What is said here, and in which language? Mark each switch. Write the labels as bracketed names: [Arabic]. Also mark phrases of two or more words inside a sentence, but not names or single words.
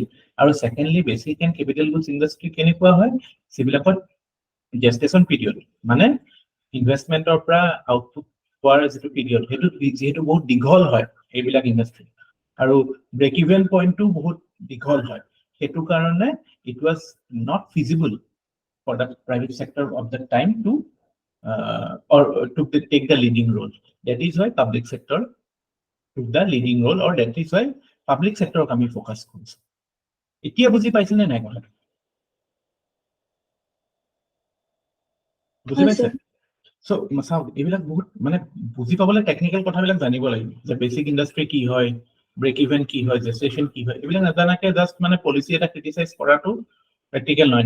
[Assamese] আৰু সেকেন্ডলি [English] basic and capital goods industry [Assamese] কেনেকুৱা হয়, যিবিলাকত [English] gestation period [Assamese] মানে ইনভেষ্টমেন্টৰ পৰা আউটপুট পোৱাৰ যিটো পিৰিয়ড, সেইটো যিহেতু বহুত দীঘল হয় এইবিলাক ইণ্ডাষ্ট্ৰি, আৰু [English] break even pointটো [Assamese] বহুত দীঘল হয়, সেইটো কাৰণে [English] it was not feasible for the private sector of the time to or to take the leading role. That is why public sector took the leading role, or that is why public sector [Assamese] আমি ফোকাস কৰিছো। এতিয়া বুজি পাইছে নে নাই কথাটো? বুজি পাইছে? সো চাওক, এইবিলাক বহুত মানে বুজি পাবলৈ টেকনিক্যাল কথাবিলাক জানিব লাগিব, যে [English] basic industry [Assamese] কি হয়, [English] break even [Assamese] কি হয়, জেষ্টেশ্যন কি হয়, এইবিলাক নাজানাকে জাষ্ট মানে পলিচি এটা ক্ৰিটিসাইজ কৰাটো [English] Practical line.